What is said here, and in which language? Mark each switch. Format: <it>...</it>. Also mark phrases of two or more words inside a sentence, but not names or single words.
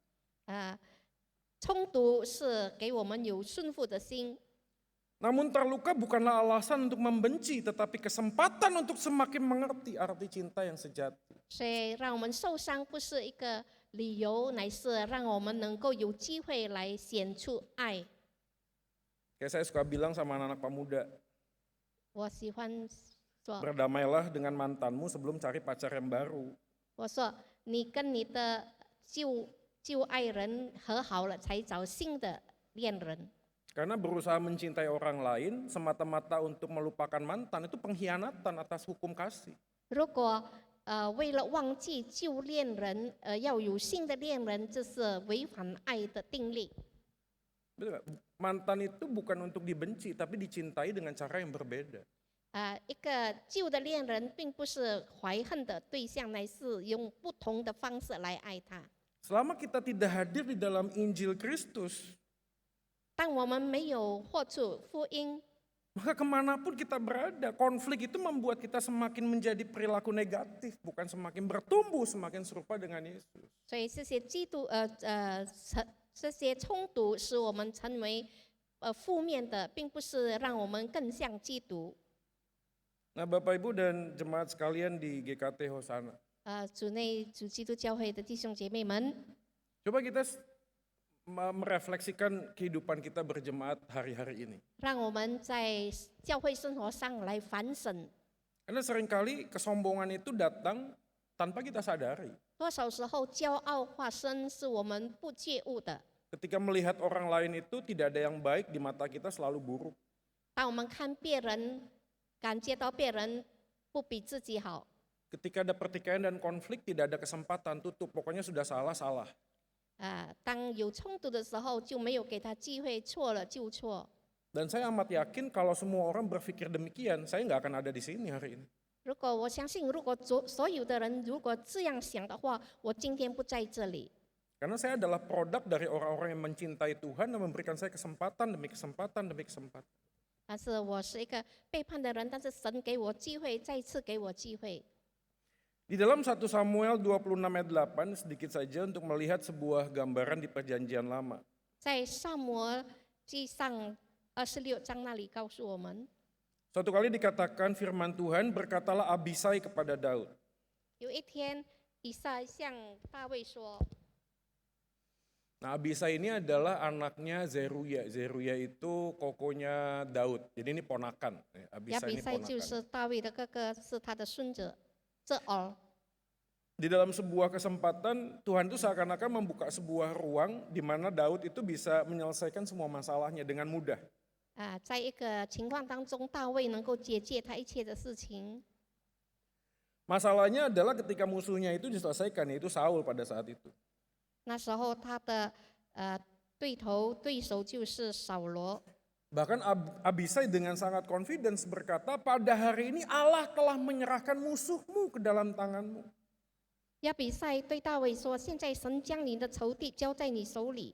<zh>冲突是给我们有顺服的心，</zh> <id>Namun terluka bukanlah alasan untuk membenci, tetapi kesempatan untuk semakin mengerti arti cinta yang sejati.</id> <zh>所以让我们受伤不是一个理由，乃是让我们能够有机会来显出爱。</zh> <id>Kayak saya suka bilang sama anak-anak pemuda,</id> <zh>我喜欢说，</zh> <id>berdamailah dengan mantanmu sebelum cari pacar yang baru.</id> <zh>我说你跟你的旧爱人和好了，才找新的恋人。</zh> <id>Karena berusaha mencintai orang lain semata-mata untuk melupakan mantan itu pengkhianatan atas hukum kasih.</id> <zh>如果为了忘记旧恋人，要有新的恋人，这是违反爱的定律。</zh> <id>Betul nggak? Mantan itu bukan untuk dibenci, tapi dicintai dengan cara yang berbeda.</id> <zh>一个旧的恋人并不是怀恨的对象，乃是用不同的方式来爱他。</zh> <id>Selama kita tidak hadir di dalam Injil Kristus,</id> <zh>当我们没有获取福音，</zh> <id>maka kemanapun kita berada, konflik itu membuat kita semakin menjadi perilaku negatif, bukan semakin bertumbuh, semakin serupa dengan Yesus.</id> <zh>所以这些这些冲突使我们成为负面的，并不是让我们更像基督。</zh> <id>Nah Bapak Ibu dan jemaat sekalian di GKT Hosana,</id> <zh>主内主基督教会的弟兄姐妹们，</zh> <id>coba kita merefleksikan kehidupan kita berjemaat hari-hari ini.</id> <zh>让我们在教会生活上来反省。</zh> <id>Karena seringkali kesombongan itu datang tanpa kita sadari.</id> <zh>多少时候骄傲化身是我们不觉悟的。</zh> <id>Ketika melihat orang lain itu tidak ada yang baik di mata kita selalu buruk.</id> <zh>当我们看别人，感觉到别人不比自己好，</zh> <id>Ketika ada pertikaian dan konflik tidak ada kesempatan tutup, pokoknya sudah salah.</id> <zh>当有冲突的时候，就没有给他机会，错了就错。</zh> <id>Dan saya amat yakin kalau semua orang berpikir demikian, saya nggak akan ada di sini hari ini.</id> <zh>如果我相信，如果所有的人如果这样想的话，我今天不在这里。</zh> <id>Karena saya adalah produk dari orang-orang yang mencintai Tuhan dan memberikan saya kesempatan demi kesempatan demi kesempatan.</id> <zh>但是我是一个背叛的人，但是神给我机会，再次给我机会。</zh> <id>Di dalam 1 Samuel 26 ayat 8 sedikit saja untuk melihat sebuah gambaran di perjanjian lama.</id> <zh>在萨摩记上26章那里告诉我们，</zh> <id>Suatu kali dikatakan firman Tuhan, berkatalah Abisai kepada Daud.</id> <zh>有一天以撒向大卫说，</zh> <id>Nah, Abisai ini adalah anaknya Zeruya. Zeruya itu kokonya Daud. Jadi ini ponakan.</id> <zh>亚 Abisai 比</zh> <id>ini</id> <zh>赛就</zh> <id>ponakan.</id> <zh>是大卫的哥哥，是他的孙子这儿。</zh> <id>Di dalam sebuah kesempatan, Tuhan itu seakan-akan membuka sebuah ruang di mana Daud itu bisa menyelesaikan semua masalahnya dengan mudah.</id> <zh>在一个情况当中，大卫能够解决他一切的事情。</zh> <id>Masalahnya adalah ketika musuhnya itu diselesaikan, yaitu Saul pada saat itu.</id> <zh>那时候他的对手就是扫罗。</zh> <id>Bahkan Abisai dengan sangat confidence berkata, pada hari ini Allah telah menyerahkan musuhmu ke dalam tanganmu.</id> <zh>亚比赛对大卫说：“现在神将你的仇敌交在你手里，</zh>